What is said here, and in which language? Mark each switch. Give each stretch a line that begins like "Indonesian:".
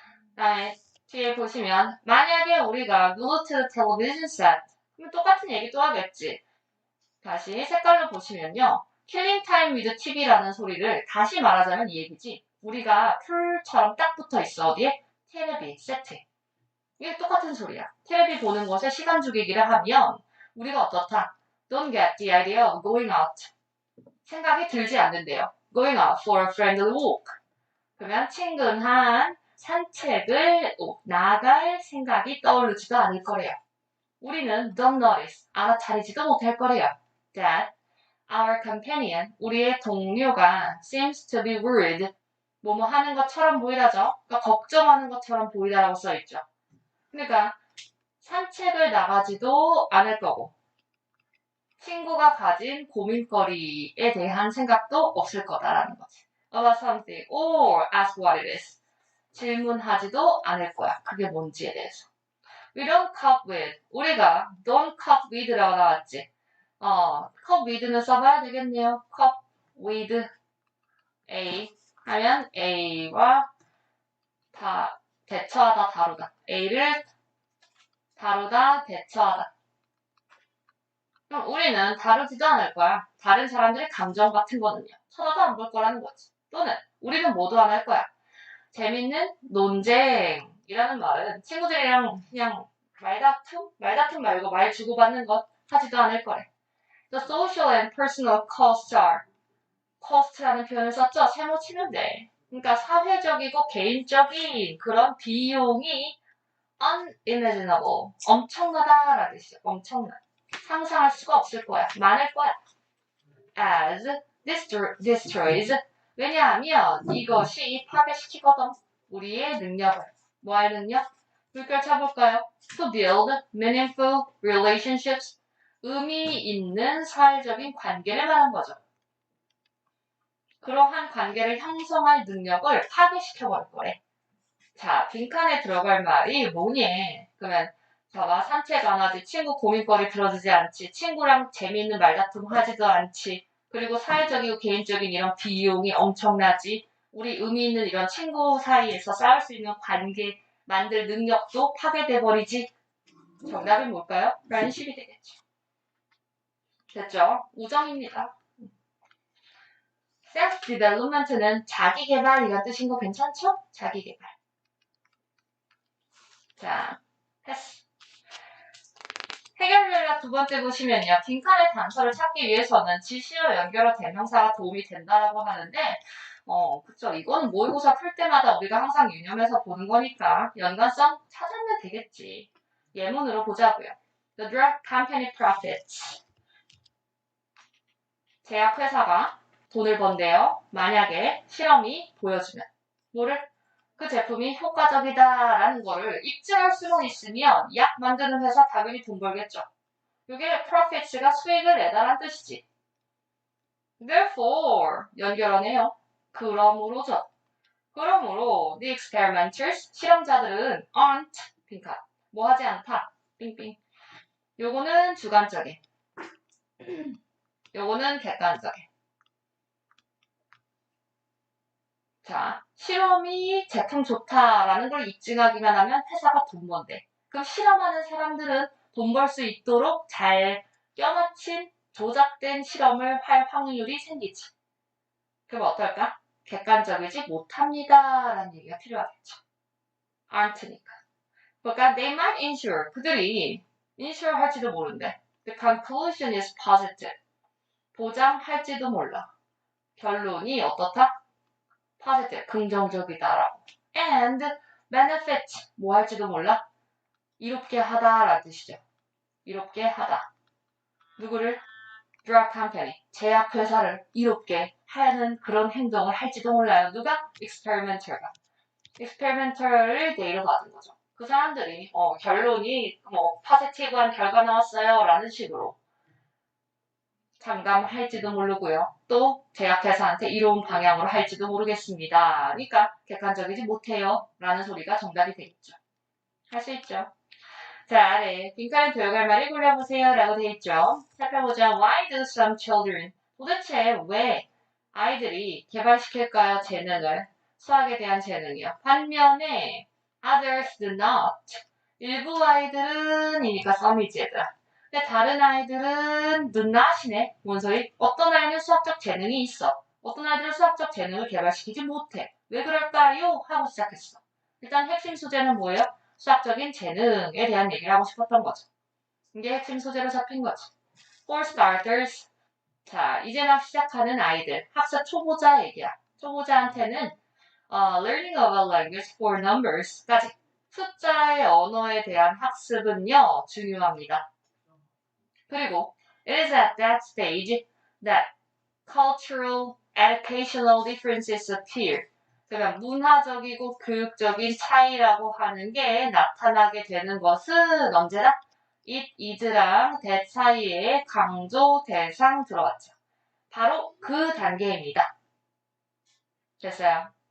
Korean: 그다음에 뒤에 보시면 만약에 우리가
English: glued to the television set
Korean: 그럼 똑같은 얘기 또 하겠지. 다시 색깔로 보시면요.
English: killing time with TV
Korean: 라는 소리를 다시 말하자면 이 얘기지. 우리가 풀처럼 딱 붙어 있어. 어디에? 텔레비 세트. 이게 똑같은 소리야. 텔레비 보는 것에 시간 죽이기를 하면 우리가 어떻다?
English: Don't get the idea of going out.
Korean: 생각이 들지 않는데요.
English: Going out for a friendly walk.
Korean: 그러면 친근한 산책을 나갈 생각이 떠오르지도 않을 거래요. 우리는
English: don't notice,
Korean: 알아차리지도 못할 거래요.
English: That our companion,
Korean: 우리의 동료가
English: seems to be worried,
Korean: 뭐뭐 하는 것처럼 보이다죠. 그러니까 걱정하는 것처럼 보이다라고 써있죠. 그러니까 산책을 나가지도 않을 거고 친구가 가진 고민거리에 대한 생각도 없을 거다라는 거지.
English: About something or ask what it is.
Korean: 질문하지도 않을 거야. 그게 뭔지에 대해서.
English: We don't cope with.
Korean: 우리가
English: don't cope with
Korean: 라고 나왔지. cope with는 써봐야 되겠네요. cope with A 하면 A와 대처하다, 다루다. A를 다루다, 대처하다. 그럼 우리는 다루지도 않을 거야. 다른 사람들의 감정 같은 거는요. 쳐다도 안 볼 거라는 거지. 또는 우리는 뭐도 안 할 거야. 재밌는 논쟁이라는 말은 친구들이랑 그냥 말다툼 말고 말 주고받는 것 하지도 않을 거래.
English: The social and personal costs are.
Korean: cost라는 표현을 썼죠? 세모 치면 돼. 그러니까 사회적이고 개인적인 그런 비용이 unimaginable. 엄청나다라는 뜻이죠. 엄청나. 상상할 수가 없을 거야. 많을 거야.
English: as destroys.
Korean: 왜냐하면 이것이 파괴시키거든. 우리의 능력을. 뭐 할 능력? 물결 쳐볼까요?
English: To build meaningful relationships.
Korean: 의미 있는 사회적인 관계를 말한 거죠. 그러한 관계를 형성할 능력을 파괴시켜버릴 거래. 자, 빈칸에 들어갈 말이 뭐니? 그러면 봐봐. 산책 안 하지. 친구 고민거리 들어주지 않지. 친구랑 재미있는 말다툼 하지도 않지. 그리고 사회적이고 개인적인 이런 비용이 엄청나지. 우리 의미 있는 이런 친구 사이에서 쌓을 수 있는 관계 만들 능력도 파괴돼 버리지. 정답이 뭘까요? 라는 식이 되겠죠. 됐죠? 우정입니다. self-development는 자기개발이란 뜻인 거 괜찮죠? 자기개발. 자, 했어. 해결 전략 두 번째 보시면요. 빈칸의 단서를 찾기 위해서는 지시어 연결어 대명사가 도움이 된다라고 하는데 그쵸. 이거는 모의고사 풀 때마다 우리가 항상 유념해서 보는 거니까 연관성 찾으면 되겠지. 예문으로 보자고요.
English: The drug company profits.
Korean: 제약회사가 돈을 번대요. 만약에 실험이 보여주면 뭐를? 그 제품이 효과적이다라는 거를 입증할 수만 있으면 약 만드는 회사 당연히 돈 벌겠죠. 이게 profits가 수익을 내다란 뜻이지. Therefore 연결하네요. 그러므로죠. 그러므로
English: the experimenters
Korean: 실험자들은 aren't 빈칸 뭐 하지 않다 빙빙 요거는 주관적인 요거는 객관적인 자 실험이 제품 좋다라는 걸 입증하기만 하면 회사가 돈 번대 그럼 실험하는 사람들은 돈 벌 수 있도록 잘 껴맞춘 조작된 실험을 할 확률이 생기지 그럼 어떨까? 객관적이지 못합니다 라는 얘기가 필요하겠죠 aren't니까 그러니까
English: they might ensure
Korean: 그들이 insure 할지도 모른대.
English: The conclusion is positive.
Korean: 보장할지도 몰라. 결론이 어떻다? positive, 긍정적이다라고.
English: And benefit,
Korean: 뭐 할지도 몰라? 이롭게 하다라는 뜻이죠. 이롭게 하다. 누구를? drug company, 제약회사를 이롭게 하는 그런 행동을 할지도 몰라요. 누가? experimental가. experimental을 데이로 받은 거죠. 그 사람들이 결론이 파지티브한 결과 나왔어요 라는 식으로 장담할지도 모르고요. 또 제약회사한테 이로운 방향으로 할지도 모르겠습니다. 그러니까 객관적이지 못해요 라는 소리가 정답이 되겠죠. 할 수 있죠. 자 아래 빈칸에 들어갈 말을 골라보세요 라고 되어 있죠. 살펴보자.
English: Why do some children
Korean: 도대체 왜 아이들이 개발시킬까요? 재능을 수학에 대한 재능이요. 반면에
English: others do not.
Korean: 일부 아이들은 이니까 some이지 얘들아. 근데 다른 아이들은 do not이네. 뭔 소리? 어떤 아이는 수학적 재능이 있어. 어떤 아이들은 수학적 재능을 개발시키지 못해. 왜 그럴까요? 하고 시작했어. 일단 핵심 소재는 뭐예요? 수학적인 재능에 대한 얘기를 하고 싶었던 거죠. 이게 핵심 소재로 잡힌 거지. For starters. 자, 이제 막 시작하는 아이들. 학습 초보자 얘기야. 초보자한테는
English: learning of a language for numbers
Korean: 까지 숫자의 언어에 대한 학습은요 중요합니다.
English: 그리고 it is at that stage that cultural, educational differences appear.
Korean: 그러면 문화적이고 교육적인 차이라고 하는 게 나타나게 되는 것은 언제나 it is랑 that 사이에 강조 대상 들어왔죠. 바로 그 단계입니다. 됐어요.